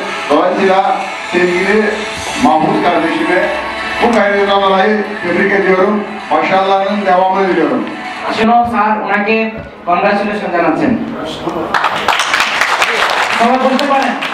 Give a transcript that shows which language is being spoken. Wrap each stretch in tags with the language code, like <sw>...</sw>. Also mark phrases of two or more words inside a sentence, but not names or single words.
<tr>Dolayısıyla sevgili Mahmut kardeşimi bu kaydından dolayı tebrik ediyorum. Başarılarının devamını diliyorum.</tr> <bn>আসলে স্যার ওনাকে কংগ্রাচুলেশন জানাচ্ছেন। সবাই বলতে পারেন।</bn>